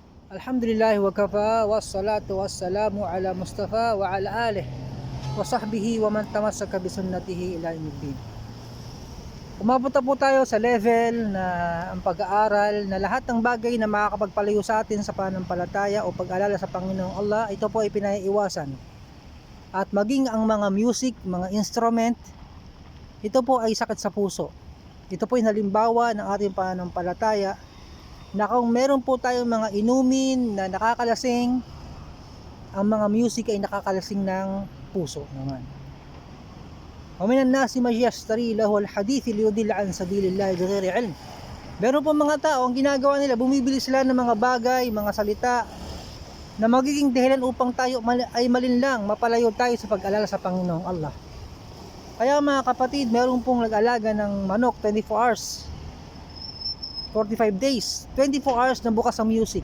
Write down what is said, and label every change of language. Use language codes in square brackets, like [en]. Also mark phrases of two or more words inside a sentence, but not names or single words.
[ar] الحمد لله وكفى والصلاة والسلام على المصطفى وعلى آله وصحبه ومن تمسك بسنته إلى يوم الدين. [tl] Umabot na po tayo sa level na ang pag-aaral na lahat ng bagay na makakapagpalayo sa atin sa pananampalataya o pag-alala sa Panginoong Allah, ito po ay pinaiiwasan. At maging ang mga music, mga instrument, ito po ay sakit sa puso. Ito po ay halimbawa ng ating pananampalataya na kung meron po tayong mga inumin na nakakalasing, ang mga music ay nakakalasing ng puso naman. [ar] ومن الناس من يشتري لهو الحديث ليضل عن سبيل الله بغير علم. [tl] Meron po mga tao, ang ginagawa nila, bumibili sila ng mga bagay, mga salita na magiging dahilan upang tayo ay malinlang, mapalayo tayo sa pag-alala sa Panginoong Allah. Kaya mga kapatid, meron pong nag-alaga ng manok 24 hours, 45 days, 24 hours na bukas ang music.